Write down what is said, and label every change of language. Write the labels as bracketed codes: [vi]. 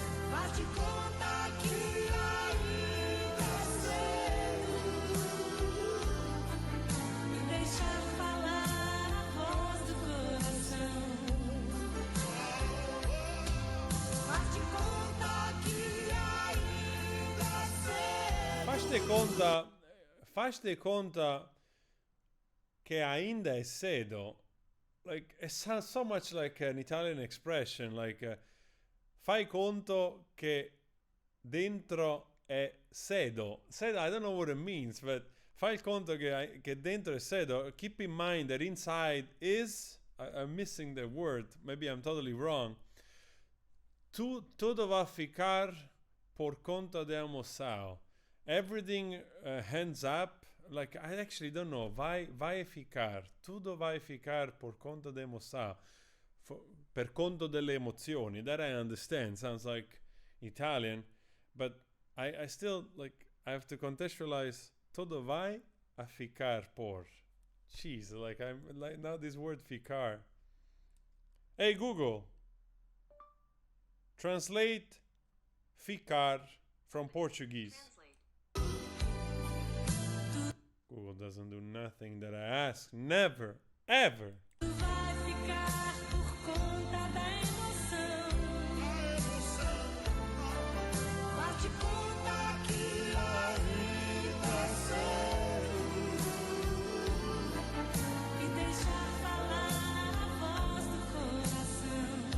[pt] Faz de conta que ainda é cedo E deixar falar a voz do coração. Faz de conta que ainda é cedo. Fazte conta che ainda è cedo. [en] Like, it sounds so much like an Italian expression, like [it] fai conto che dentro è sedo. [en] Sedo, I don't know what it means, but [it] fai conto che dentro è sedo. [en] Keep in mind that inside is, I'm missing the word, maybe I'm totally wrong. [pt] Tudo vai ficar por conta de emoção. [en] Everything hands up, like I actually don't know. [pt] Vai ficar. Tudo vai ficar por conta de emoção. [it] Per conto delle emozioni. [en] That I understand. Sounds like Italian, but I still like I have to contextualize. [pt] Tudo vai a ficar por. [en] Jeez, like I'm like now this word ficar. Hey Google. Translate ficar from Portuguese. Google doesn't do nothing that I ask. Never, ever. [pt] Tudo vai ficar por conta da emoção. Faz de conta que ainda é cedo E deixar falar a voz do coração.